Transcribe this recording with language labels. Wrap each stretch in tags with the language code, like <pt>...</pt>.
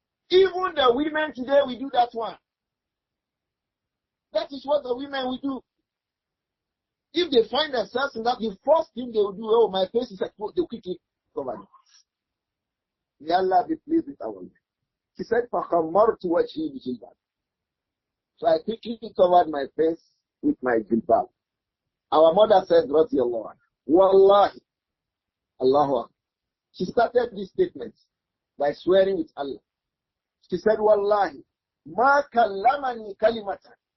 <en>Even the women today, we do that one. That is what the women will do. If they find themselves in that, the first thing they will do, oh, my face is exposed, they'll quickly cover it. May Allah be pleased with our women. She said,</en> <ar>فَخَمَّرْتُ وَجْهِي بِجِلْبَابٍ.</ar> <en>So I quickly covered my face with my jilbab. Our mother said, radiyallahu anha, Wallahi, Allahu Akbar. She started this statement by swearing with Allah. She said,</en> <ar>Wallahi, ma kallamani kalimatan.</ar>